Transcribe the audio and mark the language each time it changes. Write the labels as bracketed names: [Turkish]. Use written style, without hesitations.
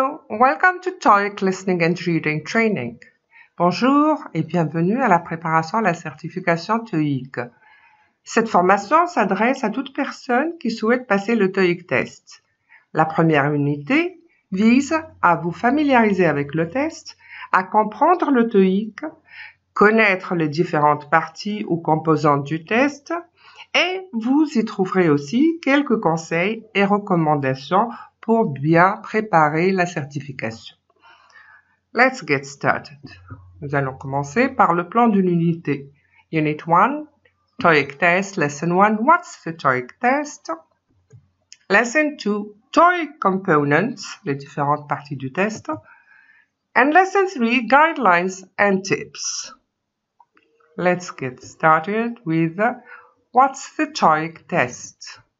[English] Welcome to Toeic Listening and Reading Training. [French] Bonjour et bienvenue à la préparation à la certification Toeic. Cette formation s'adresse à toute personne qui souhaite passer le Toeic test. La première unité vise à vous familiariser avec le test, à comprendre le Toeic, connaître les différentes parties ou composantes du test, et vous y trouverez aussi quelques conseils et recommandations pour bien préparer la certification. [English] Let's get started. [French] Nous allons commencer par le plan de l'unité. [English] Unit 1, Toeic Test, Lesson 1, What's the Toeic Test? Lesson 2, Toeic Components, [French] les différentes parties du test. [English] And Lesson 3, Guidelines and Tips. Let's get started with What's the Toeic Test?